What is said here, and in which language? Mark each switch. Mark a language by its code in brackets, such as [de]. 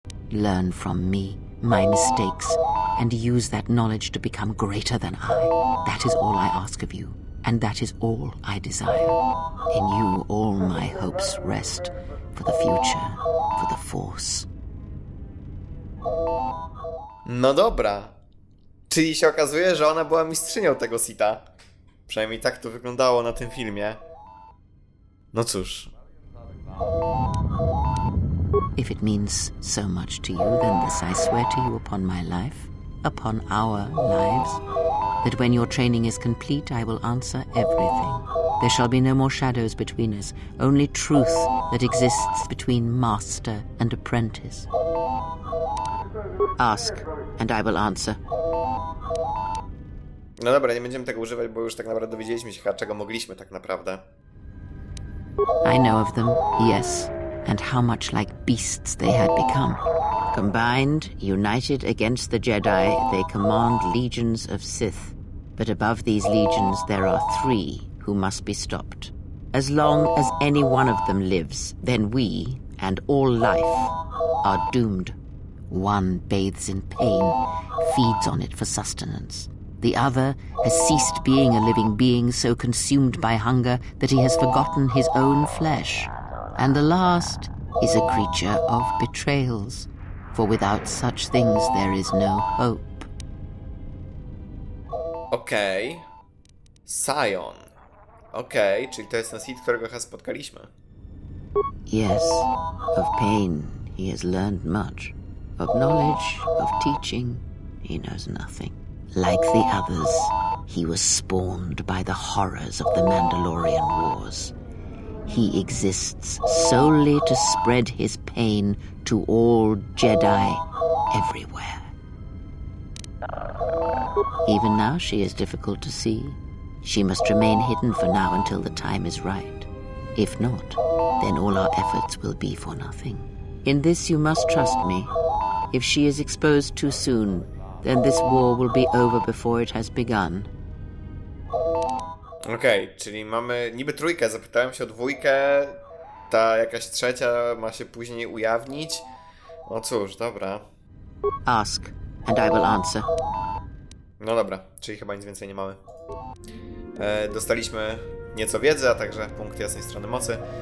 [en] Learn from me, my mistakes, and use that knowledge to become greater than I. That is all I ask of you, and that is all I desire. In you all my hopes rest, for the future, for the Force. [pl] No dobra. Czyli się okazuje, że ona była mistrzynią tego sita. Przynajmniej tak to wyglądało na tym filmie. No cóż. [en] If it means so much to you, then this I swear to you upon my life, upon our lives, that when your training is complete, I will answer everything. There shall be no more shadows between us, only truth that exists between master and apprentice. Ask, and I will answer. [pl] No dobra, nie będziemy tego używać, bo już tak naprawdę dowiedzieliśmy się, czego mogliśmy tak naprawdę. [en] I know of them, yes, and how much like beasts they had become. Combined, united against the Jedi, they command legions of Sith. But above these legions there are 3 who must be stopped. As long as any one of them lives, then we, and all life, are doomed. One bathes in pain, feeds on it for sustenance. The other has ceased being a living being, so consumed by hunger that he has forgotten his own flesh. And the last is a creature of betrayals, for without such things there is no hope. [pl] Okej. Sion. Okej, czyli to jest ten Sith, którego chyba spotkaliśmy. [en] Yes, of pain he has learned much. Of knowledge, of teaching, he knows nothing. Like the others, he was spawned by the horrors of the Mandalorian Wars. He exists solely to spread his pain to all Jedi everywhere. Even now she is difficult to see. She must remain hidden for now until the time is right. If not, then all our efforts will be for nothing. In this you must trust me. If she is exposed too soon, then this war will be over before it has begun. [pl] Okej, czyli mamy niby trójkę, zapytałem się o dwójkę, ta jakaś trzecia ma się później ujawnić. No cóż, dobra. [en] Ask, and I will answer. [pl] No dobra, czyli chyba nic więcej nie mamy. Dostaliśmy nieco wiedzy, a także punkt jasnej strony mocy.